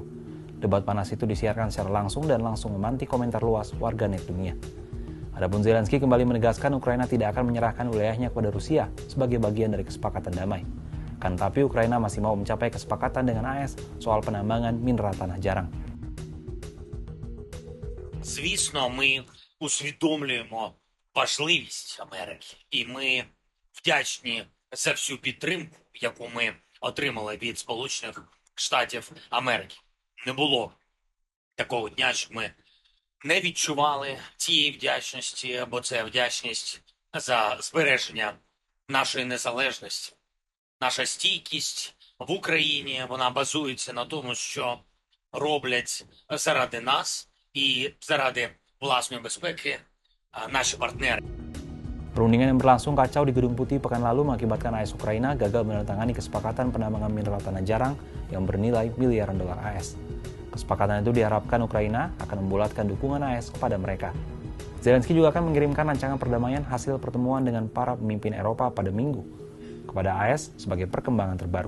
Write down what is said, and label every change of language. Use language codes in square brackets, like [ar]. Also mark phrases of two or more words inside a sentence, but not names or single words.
[id] Debat panas itu disiarkan secara langsung dan langsung memantik komentar luas warganet dunia. Adapun Zelensky kembali menegaskan Ukraina tidak akan menyerahkan wilayahnya kepada Rusia sebagai bagian dari kesepakatan damai. Kan tapi Ukraina masih mau mencapai kesepakatan dengan AS soal penambangan mineral tanah jarang. [uk] Звісно, ми усвідомлюємо важливість Америки, і ми вдячні за всю підтримку, яку ми отримали від Сполучених Штатів Америки. Не було такого дня, що ми не відчували цієї вдячності, бо це вдячність за збереження нашої незалежності. Наша стійкість в Україні, вона базується на тому, що роблять заради нас і заради власної безпеки наші партнери. [id] Perundingan yang berlangsung kacau di Gedung Putih pekan lalu mengakibatkan AS Ukraina gagal menandatangani kesepakatan penambangan mineral tanah jarang yang bernilai miliaran dolar AS. Kesepakatan itu diharapkan Ukraina akan membulatkan dukungan AS kepada mereka. Zelensky juga akan mengirimkan rancangan perdamaian hasil pertemuan dengan para pemimpin Eropa pada Minggu kepada AS sebagai perkembangan terbaru.